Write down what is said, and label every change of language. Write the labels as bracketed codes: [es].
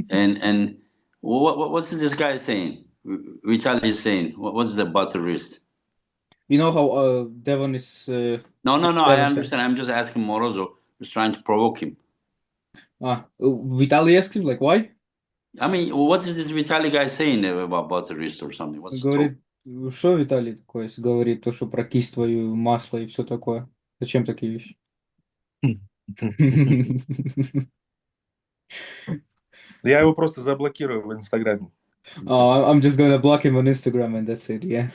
[en] And what's this guy saying? Vitali is saying, what's the butter wrist? You know how Devon is. No, I Devon said. understand. I'm just asking Morozov, just trying to provoke him. Vitali asked him like why? I mean, what is this Vitali guy saying about butter wrist or something? What's the talk? [ru] Говорит, что Виталий такое говорит, то, что про кисть твою, масло и все такое. Зачем такие вещи? Я его просто заблокирую в Инстаграме. [en] I'm just gonna block him on Instagram and that's it, yeah.